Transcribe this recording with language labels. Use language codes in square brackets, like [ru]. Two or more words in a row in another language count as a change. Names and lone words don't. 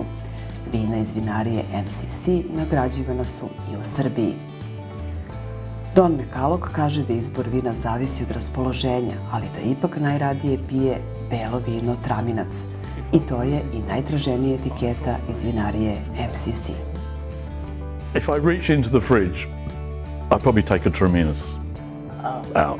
[sr] Vina iz vinarije MCC nagrađivana su i u Srbiji. Don Mekalog kaže da izbor vina zavisi od raspoloženja, ali da ipak najradije pije belo vino Traminac. I to je i najtraženija etiketa iz vinarije MCC. [en] If I reach into the fridge, I'd probably take a Traminus out.